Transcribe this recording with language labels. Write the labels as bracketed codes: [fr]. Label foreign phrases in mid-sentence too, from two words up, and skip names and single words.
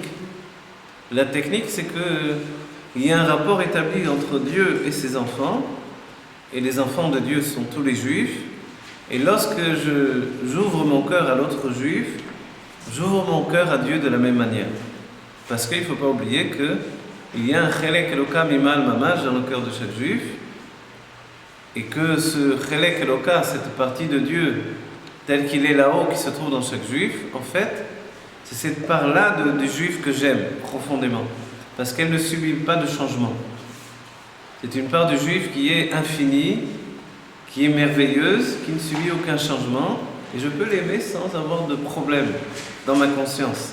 [fr] La technique, c'est qu'il y a un rapport établi entre Dieu et ses enfants, et les enfants de Dieu sont tous les juifs, et lorsque j'ouvre mon cœur à l'autre juif, j'ouvre mon cœur à Dieu de la même manière. Parce qu'il ne faut pas oublier qu'il y a un [he] חלק אלוה ממעל ממש [fr] dans le cœur de chaque juif, et que ce [he] חלק אלוה, [fr] cette partie de Dieu, tel qu'il est là-haut, qui se trouve dans chaque juif, en fait, c'est cette part-là du juif que j'aime profondément, parce qu'elle ne subit pas de changement. C'est une part du juif qui est infinie, qui est merveilleuse, qui ne subit aucun changement, et je peux l'aimer sans avoir de problème dans ma conscience.